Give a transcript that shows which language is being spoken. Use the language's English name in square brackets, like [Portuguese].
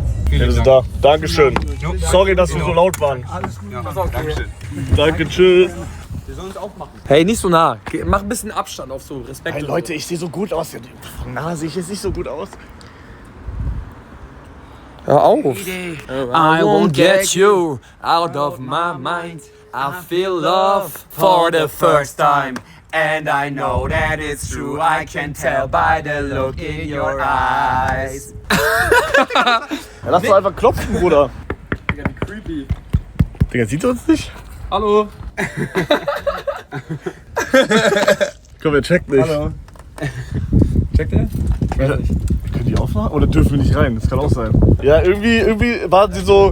[German] Ja, da. Dankeschön. Sorry, dass wir so laut waren. Ja, Dankeschön. Danke, tschüss. Hey, nicht so nah. Mach ein bisschen Abstand auf so Respekt. Hey Leute, ich sehe so gut aus. Von nah sehe ich jetzt nicht so gut aus. Hör auf. [English] I won't get you out of my mind. I feel love for the first time. And I know that it's true. I can tell by the look in your eyes. [German] Ja, lass doch einfach klopfen, Bruder. Digga, wie creepy. Digga, sieht er uns nicht? Hallo. Komm, er checkt nicht. Hallo. Checkt ihr? Weiß nicht. Können die aufmachen? Oder dürfen wir nicht rein? Das kann auch sein. Ja, irgendwie waren sie so...